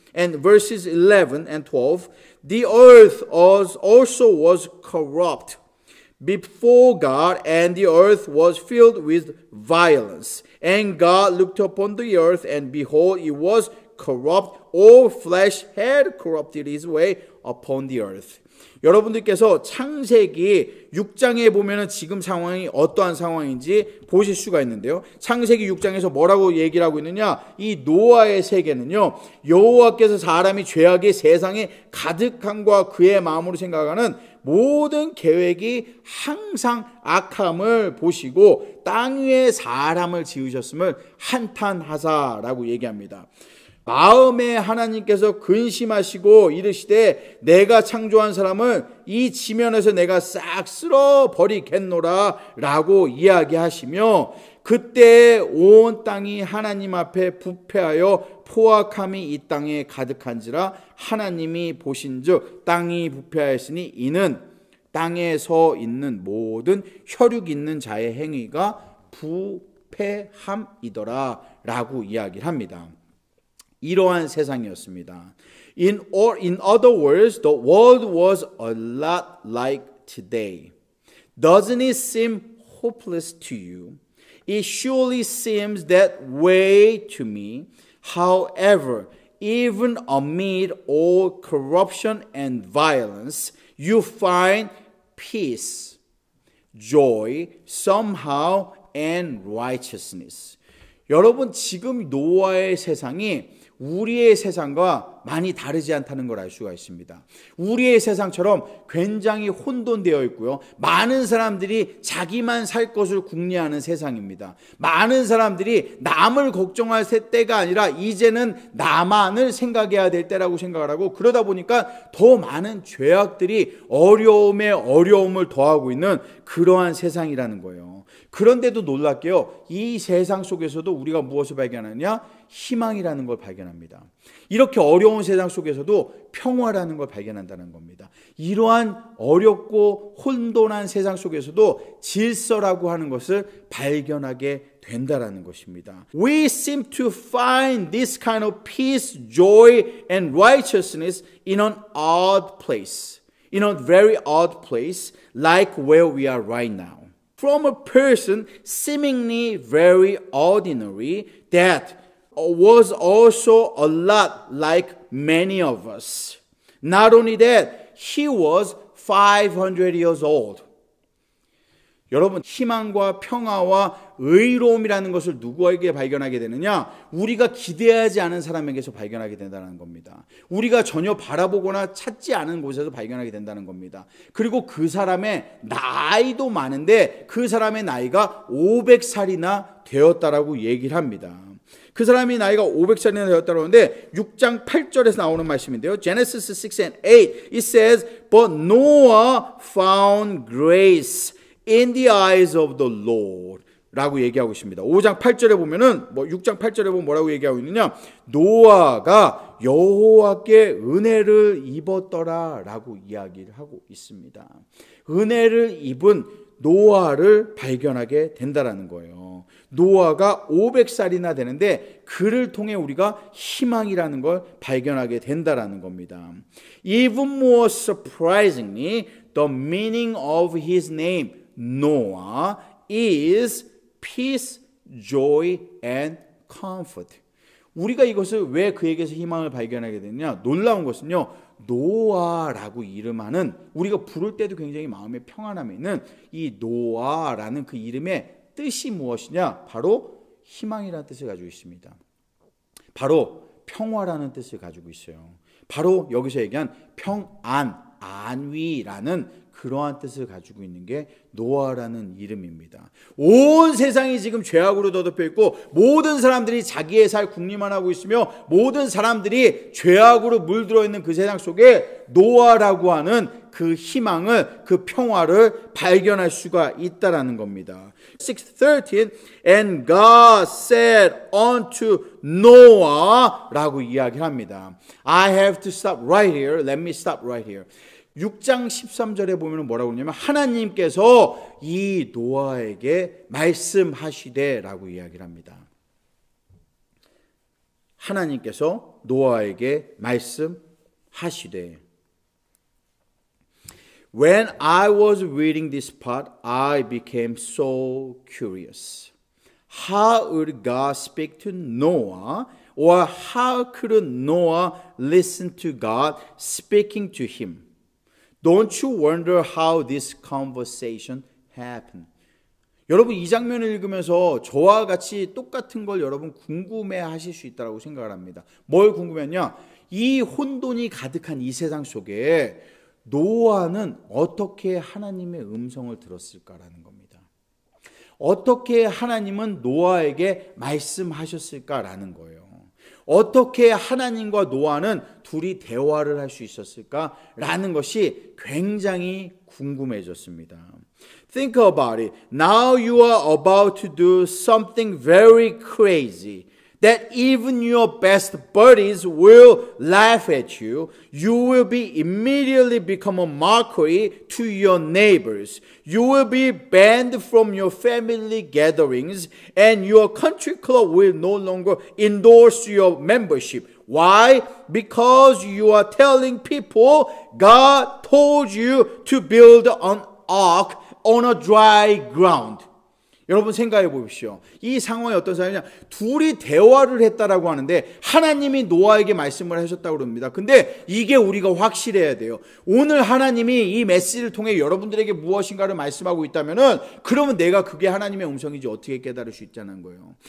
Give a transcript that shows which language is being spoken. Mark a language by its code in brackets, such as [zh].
[en] And verses 11 and 12, the earth also was corrupt before God, and the earth was filled with violence. And God looked upon the earth, and behold, it was corrupt. All flesh had corrupted his way upon the earth. [ko] 여러분들께서 창세기 6장에 보면은 지금 상황이 어떠한 상황인지 보실 수가 있는데요. 창세기 6장에서 뭐라고 얘기를 하고 있느냐? 이 노아의 세계는요, 여호와께서 사람이 죄악의 세상에 가득함과 그의 마음으로 생각하는 모든 계획이 항상 악함을 보시고 땅 위에 사람을 지으셨음을 한탄하사라고 얘기합니다. 마음에 하나님께서 근심하시고 이르시되 내가 창조한 사람을 이 지면에서 내가 싹 쓸어 버리겠노라 라고 이야기하시며, 그때 온 땅이 하나님 앞에 부패하여 포악함이 이 땅에 가득한지라 하나님이 보신즉 땅이 부패하였으니 이는 땅에 서 있는 모든 혈육 있는 자의 행위가 부패함이더라 라고 이야기를 합니다. 이러한 세상이었습니다. [en] In other words, the world was a lot like today. Doesn't it seem hopeless to you? It surely seems that way to me. However, even amid all corruption and violence, you find peace, joy, somehow, and righteousness. [ko] 여러분, 지금 노아의 세상이 우리의 세상과 많이 다르지 않다는 걸 알 수가 있습니다. 우리의 세상처럼 굉장히 혼돈되어 있고요. 많은 사람들이 자기만 살 것을 궁리하는 세상입니다. 많은 사람들이 남을 걱정할 때가 아니라 이제는 나만을 생각해야 될 때라고 생각을 하고, 그러다 보니까 더 많은 죄악들이 어려움에 어려움을 더하고 있는 그러한 세상이라는 거예요. 그런데도 놀랍게요, 이 세상 속에서도 우리가 무엇을 발견하냐? 희망이라는 걸 발견합니다. 이렇게 어려운 어려운 세상 속에서도 평화라는 걸 발견한다는 겁니다. 이러한 어렵고 혼돈한 세상 속에서도 질서라고 하는 것을 발견하게 된다라는 것입니다. [en] We seem to find this kind of peace, joy, and righteousness in an odd place. In a very odd place, like where we are right now. From a person seemingly very ordinary that was also a lot like many of us. Not only that, he was 500 years old. [ko] 여러분, 희망과 평화와 의로움이라는 것을 누구에게 발견하게 되느냐? 우리가 기대하지 않은 사람에게서 발견하게 된다는 겁니다. 우리가 전혀 바라보거나 찾지 않은 곳에서 발견하게 된다는 겁니다. 그리고 그 사람의 나이도 많은데 그 사람의 나이가 500살이나 되었다라고 얘기를 합니다. 그 사람이 나이가 500살이나 되었다고 하는데 6장 8절에서 나오는 말씀인데요. [en] Genesis 6 and 8 it says, But Noah found grace in the eyes of the Lord [ko] 라고 얘기하고 있습니다. 5장 8절에 보면은 6장 8절에 보면 뭐라고 얘기하고 있느냐? 노아가 여호와께 은혜를 입었더라 라고 이야기를 하고 있습니다. 은혜를 입은 노아를 발견하게 된다라는 거예요. 노아가 500살이나 되는데 그를 통해 우리가 희망이라는 걸 발견하게 된다라는 겁니다. [en] Even more surprisingly, the meaning of his name, Noah, is peace, joy, and comfort. [ko] 우리가 이것을 왜 그에게서 희망을 발견하게 되느냐? 놀라운 것은요. 노아라고 이름하는 우리가 부를 때도 굉장히 마음에 평안함이 있는 이 노아라는 그 이름의 뜻이 무엇이냐? 바로 희망이라는 뜻을 가지고 있습니다. 바로 평화라는 뜻을 가지고 있어요. 바로 여기서 얘기한 평안, 안위라는 그러한 뜻을 가지고 있는 게 노아라는 이름입니다. 온 세상이 지금 죄악으로 더덮여 있고 모든 사람들이 자기의 살 궁리만 하고 있으며 모든 사람들이 죄악으로 물들어 있는 그 세상 속에 노아라고 하는 그 희망을, 그 평화를 발견할 수가 있다라는 겁니다. [en] 6:13 And God said unto Noah [ko] 라고 이야기를 합니다. [en] I have to stop right here. Let me stop right here. [ko] 6장 13절에 보면 뭐라고 그러냐면 하나님께서 이 노아에게 말씀하시되 라고 이야기를 합니다. 하나님께서 노아에게 말씀하시되 [en] When I was reading this part, I became so curious. How would God speak to Noah? Or how could Noah listen to God speaking to him? Don't you wonder how this conversation happened? [ko] 여러분 이 장면을 읽으면서 저와 같이 똑같은 걸 여러분 궁금해 하실 수 있다고 생각을 합니다. 뭘 궁금했냐? 이 혼돈이 가득한 이 세상 속에 노아는 어떻게 하나님의 음성을 들었을까라는 겁니다. 어떻게 하나님은 노아에게 말씀하셨을까라는 거예요. 어떻게 하나님과 노아는 둘이 대화를 할 수 있었을까라는 것이 굉장히 궁금해졌습니다. [en] Think about it. Now you are about to do something very crazy that even your best buddies will laugh at you. You will be immediately become a mockery to your neighbors. You will be banned from your family gatherings and your country club will no longer endorse your membership. Why? Because you are telling people God told you to build an ark on a dry ground. [ko] 여러분 생각해 보십시오. 이 상황이 어떤 상황이냐? 둘이 대화를 했다라고 하는데 하나님이 노아에게 말씀을 하셨다고 그럽니다. 근데 이게 우리가 확실해야 돼요. 오늘 하나님이 이 메시지를 통해 여러분들에게 무엇인가를 말씀하고 있다면은 그러면 내가 그게 하나님의 음성인지 어떻게 깨달을 수 있다는 거예요.